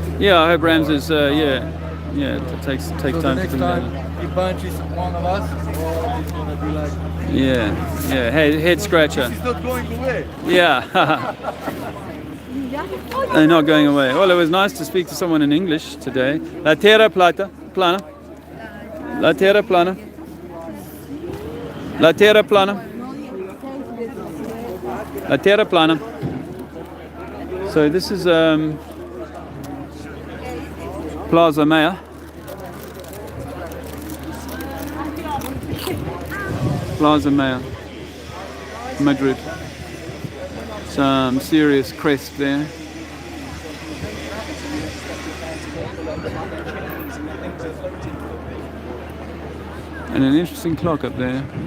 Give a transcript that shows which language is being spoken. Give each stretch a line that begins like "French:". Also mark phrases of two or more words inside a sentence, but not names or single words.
English: Yeah, I hope Ramses, it takes time to come next time he punches one of us, he's gonna be like... Yeah, head scratcher. He's not going away. Yeah. They're not going away. Well, it was nice to speak to someone in English today.
Catalan: La terra plana. La terra plana. La terra plana. La Terra Plana.
English: So this is Plaza Mayor. Plaza Mayor, Madrid. Some serious crest there. And an interesting clock up there.